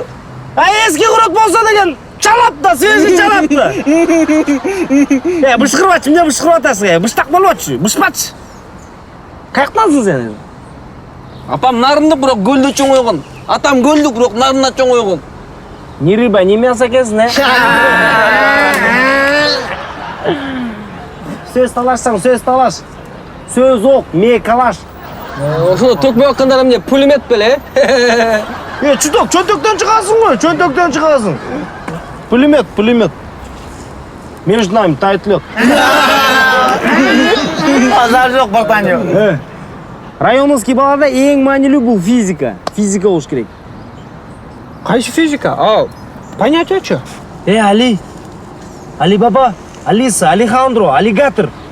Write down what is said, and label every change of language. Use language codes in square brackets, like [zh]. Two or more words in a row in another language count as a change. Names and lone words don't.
[ky] Эски курут болсо деген чалап да, свежий чалап да. Бышкырбачы, эмне бышкырып атасың? Быштак болбочу, бышпачы. Каяктансың сен? Апам нарындык, бирок көлдө чоң койгон. Атам көлдүк, бирок нарында чоң койгон. [ru] Не рыба, не мясо [ky] экенсиң, Сөз талашсаң, сөз талаш. Сөз ок, ме калаш. Ошондо төкпөй аткандар эмне пулемет беле? Чүтөк, чөнтөктөн чыгасың го, чөнтөктөн чыгасың. [ru] Пулемет. Между нами тает лед. [ky] Базар жок, братаню. Районовский балада эң маанилүү бул физика. Физика болуш керек. Кайсы физика? Понятиячы? Али баба, Алиса, Алехандро, аллигатор.